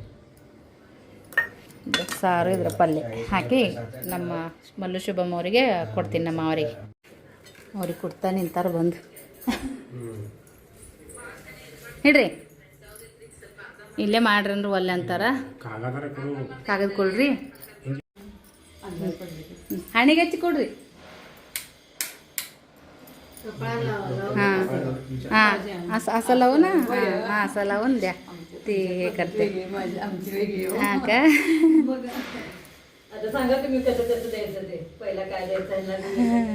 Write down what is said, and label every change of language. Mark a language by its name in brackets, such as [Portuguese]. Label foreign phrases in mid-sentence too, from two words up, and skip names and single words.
[Kannada] ಸಾರು ಇದ್ರ ಪಲ್ಯ ಹಾಕಿ ನಮ್ಮ ಮಲ್ಲು ಶುಭಮ್ ಅವರಿಗೆ ಕೊಡ್ತೀನಿ ನಮ್ಮ ಅವರಿಗೆ ಅವ್ರಿಗೆ ಕೊಡ್ತಾ ನಿಂತಾರ ಬಂದು ಹಿಡ್ರಿ ಇಲ್ಲೇ ಮಾಡ್ರಿ ಅಂದ್ರೆ ಒಲ್ಲೆ ಅಂತಾರ ಕಾಗದ ಕೊಡ್ರಿ ಹಣಿಗೆ ಹಚ್ಚಿ ಕೊಡ್ರಿ [Marathi] हां हां असं लावू ना हां असं लावून द्या ते हे करते हां का आता सांगा तुम्ही कसं कसं द्यायचं ते पहिला काय द्यायचं आहे ना